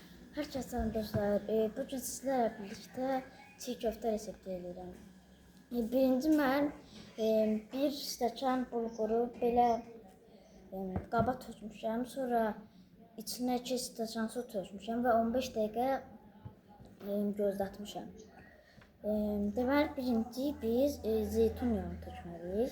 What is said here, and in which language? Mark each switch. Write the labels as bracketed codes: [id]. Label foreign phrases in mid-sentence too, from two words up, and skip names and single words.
[tr] Herkese selam dostlar. Bugün sizlerle birlikte çiğ köfte resepti edirəm. [az] Birinci mən bir stəkan bulğuru belə qaba tökmüşəm. Sonra içinə 2 stəkan su tökmüşəm və 15 dəqiqə gözlətmişəm. Deməli birinci biz zeytun yağı tökməliyik.